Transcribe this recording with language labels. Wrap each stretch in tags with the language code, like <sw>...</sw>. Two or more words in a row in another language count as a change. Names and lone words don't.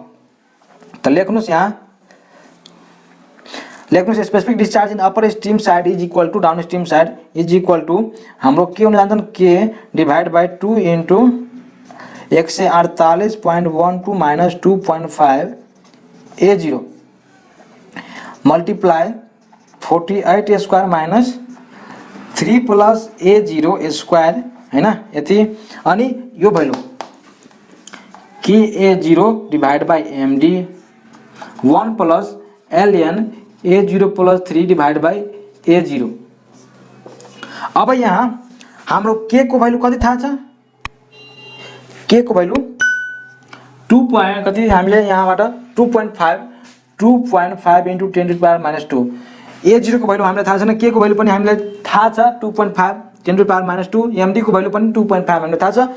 <ne>त लेख्नुस् यहाँ, लेख्नुस्</ne> <en>specific discharge in upper stream side is equal to down stream side is equal to</en> <ne>हाम्रो के हुन जान्छन्</ne> <en>K divide by 2 into 148.12 minus 2.5 A0 multiply 48 square minus 3 plus A0 square</en> <ne>हैन यति। अनि यो</ne> <en>value KA0 divide by MD 1 plus ln A0 plus 3 divide by A0.</en> <ne>अब यहाँ हाम्रो K को भ्यालु कति थाहा छ, K को भ्यालु 2 पॉइंट कति हामीले यहाँबाट 2.5</ne> <en>into 10 to power minus 2.</en> <ne>A0 को भ्यालु हामीलाई थाहा छैन, K को भ्यालु पनि हामीलाई थाहा छ 2.5</ne> <en>10 to power minus 2,</en> <ne>MD को भ्यालु पनि 2.5 हामीलाई थाहा छ।</ne>